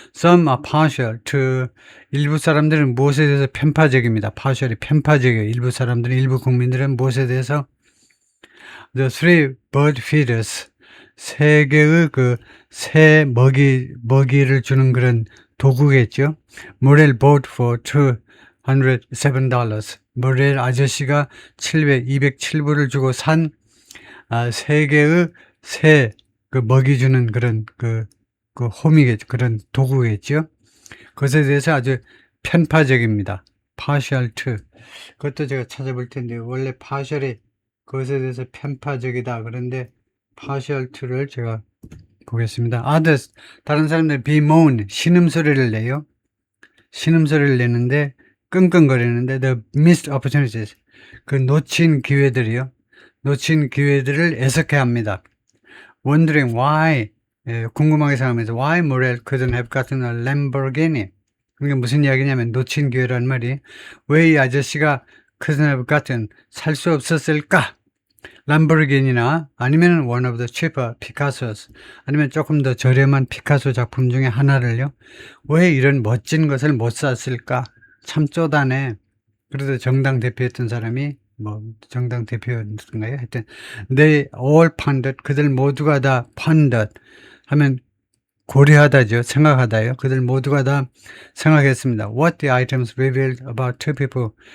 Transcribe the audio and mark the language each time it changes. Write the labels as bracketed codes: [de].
[en] Some are partial to [ko] 일부 사람들은 무엇에 대해서 편파적입니다. partial이 편파적이에요. 일부 국민들은 무엇에 대해서 [en] the three bird feeders [ko] 세 개의 새 먹이를 주는 그런 도구겠죠. [en] 모렐 bought for $207. [ko] 모렐 아저씨가 207불을 주고 산 세 개의 새 먹이 주는 그런 홈이겠죠. 그런 도구겠죠. 그것에 대해서 아주 편파적입니다. partial to. 그것도 제가 찾아볼 텐데, 원래 partial이 그것에 대해서 편파적이다. 그런데 partial to를 제가 보겠습니다. others, 다른 사람들 bemoan, 신음소리를 내요. 신음소리를 내는데, 끙끙거리는데, [en] the missed opportunities, [ko] 그 놓친 기회들이요. 놓친 기회들을 애석해 합니다. [en] wondering why, [ko] 궁금하게 생각하면서 [en] why Morel couldn't have gotten a Lamborghini. [ko] 그게 무슨 이야기냐면 놓친 기회란 말이 왜 이 아저씨가 [en] couldn't have gotten [ko] 살 수 없었을까? 람보르기니나 아니면 [en] one of the cheaper Picassos [ko] 아니면 조금 더 저렴한 피카소 작품 중에 하나를요. 왜 이런 멋진 것을 못 샀을까? 참 쪼다네. 그래도 정당 대표였던 사람이 정당 대표였던가요? 하여튼 [en] they all pondered, [ko] 그들 모두가 다 pondered 하면 고려하다죠. 생각하다요. 그들 모두가 다 생각했습니다. [en] What the items revealed about two people.